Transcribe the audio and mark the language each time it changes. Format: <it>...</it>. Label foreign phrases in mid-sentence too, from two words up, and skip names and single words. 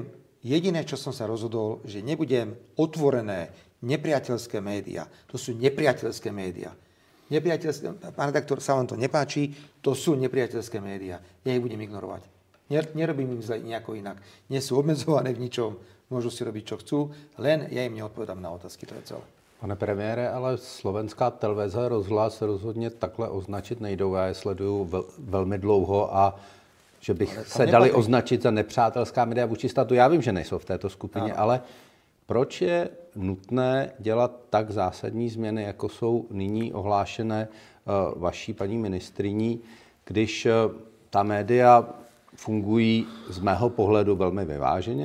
<sk>Jediné, čo som sa rozhodol, že nebudem otvorené nepriateľské médiá. To sú nepriateľské médiá. Pán redaktor, sa vám to nepáči, to sú nepriateľské médiá. Ja ich budem ignorovať. Nerobím im zle nejako inak. Nie sú obmedzované v ničom, môžu si robiť, čo chcú, len ja im neodpovedám na otázky, to je celé.</sk> <cs>Pane premiére, ale slovenská televize, rozhlas rozhodně takhle označit nejdou. Já je sleduju velmi dlouho a že bych se dali označit za nepřátelská média vůči státu. Já vím, že nejsou v této skupině, ale proč je nutné dělat tak zásadní změny, jako jsou nyní ohlášené vaší paní ministryní, když ta média fungují z mého pohledu velmi vyváženě.</cs>